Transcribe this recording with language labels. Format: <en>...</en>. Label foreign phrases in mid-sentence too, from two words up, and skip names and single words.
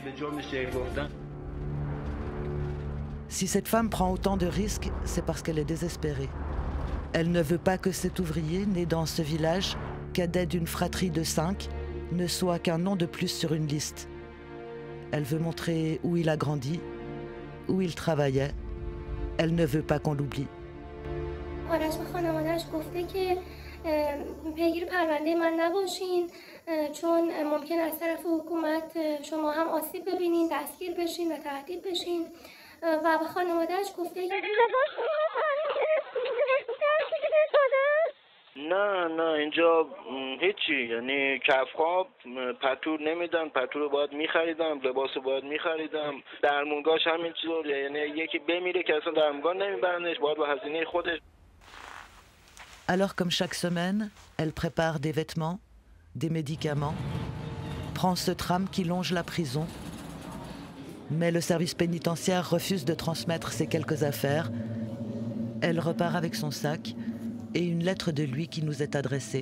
<fr>Si cette femme prend autant de risques, c'est parce qu'elle est désespérée. Elle ne veut pas que cet ouvrier, né dans ce village, cadet d'une fratrie de 5, ne soit qu'un nom de plus sur une liste. Elle veut montrer où il a grandi, où il travaillait. Elle ne veut pas qu'on l'oublie.</fr> <fa>آرش به خانواده‌اش گفته که پیگیر پرونده من نباشین چون ممکن از طرف حکومت شما هم آسیب ببینین، دستگیر بشین و تهدید بشین و به خانواده‌اش گفته که نه اینجا هیچی، یعنی کفخواب پتور نمیدن، پتور رو باید میخریدم، لباس رو باید میخریدم، درمونگاش همینطور، یعنی یکی بمیره که اصلا درمونگاه نمیبرنش، باید با هزینه خودش.</fa> <fr>Alors, comme chaque semaine, elle prépare des vêtements, des médicaments, prend ce tram qui longe la prison, mais le service pénitentiaire refuse de transmettre ses quelques affaires. Elle repart avec son sac et une lettre de lui qui nous est adressée.</fr>